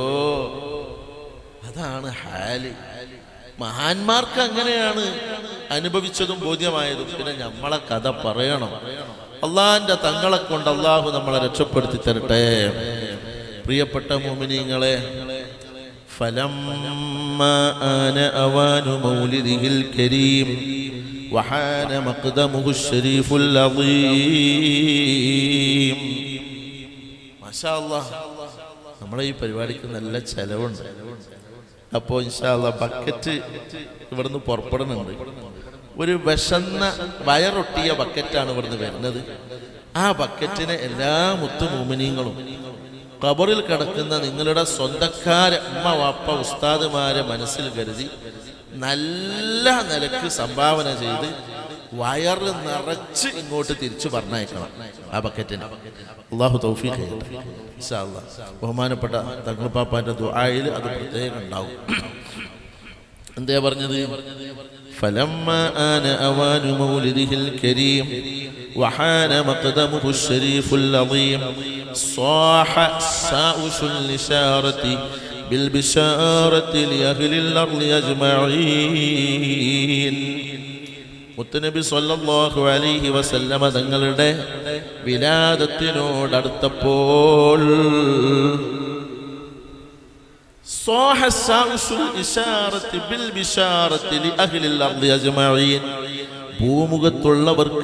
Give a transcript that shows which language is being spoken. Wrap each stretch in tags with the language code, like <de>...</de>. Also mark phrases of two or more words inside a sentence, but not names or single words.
<ml>അതാണ് ഹാല്. മഹാന്മാർക്ക് അങ്ങനെയാണ് അനുഭവിച്ചതും ബോധ്യമായതും. പിന്നെ നമ്മളെ കഥ പറയണം. അള്ളാഹിന്റെ തങ്ങളെ കൊണ്ട് അള്ളാഹു നമ്മളെ രക്ഷപ്പെടുത്തി തരട്ടെ. പ്രിയപ്പെട്ട മുഅ്മിനീങ്ങളെ,</ml> <ar>فلما آن أوان مولده الكريم وحان مقدمه الشريف العظيم. ما شاء الله,</ar> <ml>നമ്മളെ ഈ പരിപാടിക്ക് നല്ല ചെലവുണ്ട്. അപ്പോൾ</ml> <ar>إن شاء الله</ar> <ml>ബക്കറ്റ് ഇവിടുന്ന് പുറപ്പെടുന്നുണ്ട്. ഒരു വിശന്ന വയറൊട്ടിയ ബക്കറ്റാണ് ഇവിടുന്ന് വരുന്നത്. ആ ബക്കറ്റിനെ എല്ലാ മുത്തു മുഅ്മിനീങ്ങളും ഖബറിൽ കിടക്കുന്ന നിങ്ങളുടെ സ്വന്തക്കാരെ ഉമ്മ വാപ്പ ഉസ്താദുമാരെ മനസ്സിൽ കരുതി നല്ല നിലക്ക് സംഭാവന ചെയ്ത് വയറ് നിറച്ച് ഇങ്ങോട്ട് തിരിച്ചു പറഞ്ഞയക്കണം ആ ബക്കറ്റിന്. അല്ലാഹു തൗഫീഖ് ചെയ്യട്ടെ</ml> <ar>إن شاء الله.</ar> <ml>ബഹുമാനപ്പെട്ട തങ്ങൾ പാപ്പാന്റെ ദുആയിൽ അത് പ്രത്യേകം ഉണ്ടാവും. എന്താ പറഞ്ഞത്?</ml> <ar>فلما آن أوان مولده الكريم وحان مقدمه الشريف العظيم صاح ساؤس الإشارة بالبشارة لأهل الأرض أجمعين.</ar> <ml>മുത്തനബി</ml> <ar>صلى الله عليه وسلم</ar> <ml>തങ്ങളുടെ വിലാദത്തിനോടടുത്തപ്പോൾ ഭൂമുഖത്തുള്ളവർക്ക്</ml>